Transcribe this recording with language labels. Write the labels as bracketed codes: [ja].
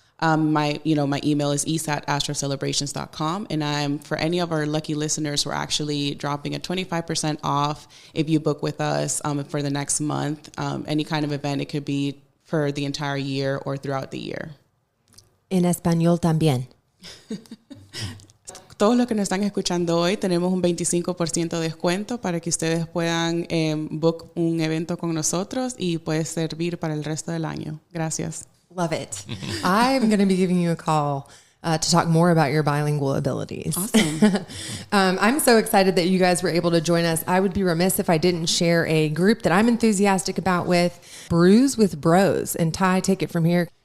[en] My email is isa@astrocelebrations.com. And for any of our lucky listeners, we're actually dropping a 25% off if you book with us for the next month. Any kind of event, it could be for the entire year or throughout the year. [es] En español también. Todos los que nos están escuchando hoy, tenemos un 25% de descuento para que ustedes puedan book un evento con nosotros y puede servir para el resto del año. Gracias. [en] Love it. I'm going to be giving you a call to talk more about your bilingual abilities. Awesome. I'm so excited that you guys were able to join us. I would be remiss if I didn't share a group that I'm enthusiastic about with Brews with Bros. And Ty, take it from here.